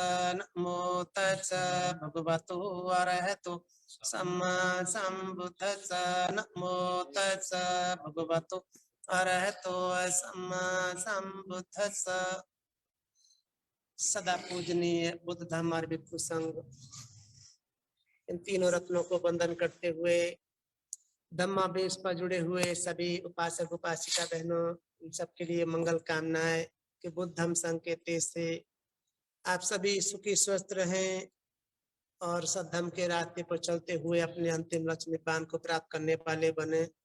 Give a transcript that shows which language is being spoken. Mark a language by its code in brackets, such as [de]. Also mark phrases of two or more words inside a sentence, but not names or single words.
[pi] नमो तस्सै भगवतो अरहतो सम्मा संबुद्धस्स। नमो तस्सै भगवतो अरहतो सम्मा संबुद्धस्स। [hi] सदा पूजनीय बुद्ध धम्म और भिक्षु संघ, इन तीनों रत्नों को वंदन करते हुए धम्मावेश पर जुड़े हुए सभी उपासक उपासिका बहनों, सबके लिए मंगल कामनाएं कि बुद्ध धम्म संघ के तेज से आप सभी सुखी स्वस्थ रहें और सद्धम्म के रास्ते पर चलते हुए अपने अंतिम लक्ष्य निपान को प्राप्त करने वाले बने।